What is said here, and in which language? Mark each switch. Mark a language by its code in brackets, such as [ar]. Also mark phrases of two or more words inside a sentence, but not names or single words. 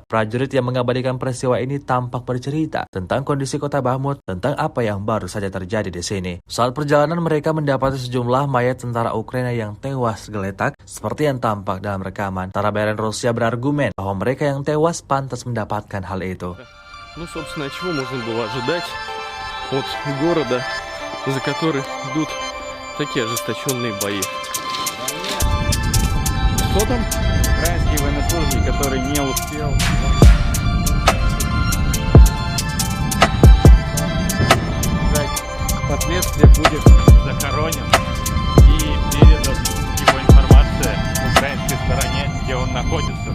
[id] Prajurit yang mengabadikan peristiwa ini tampak bercerita tentang kondisi kota Bakhmut, tentang apa yang baru saja terjadi di sini. Saat perjalanan mereka mendapati sejumlah mayat tentara Ukraina yang tewas geletak seperti yang tampak dalam rekaman. Tentara bayaran Rusia berargumen bahwa mereka yang tewas pantas mendapatkan hal itu. [ru] Собственно, чего можно было ожидать от города, за который идут такие ожесточенные бои. Что там? Украинский военнослужащий, который не успел. Впоследствии будет захоронен и передан его информация украинской стороне, где он находится.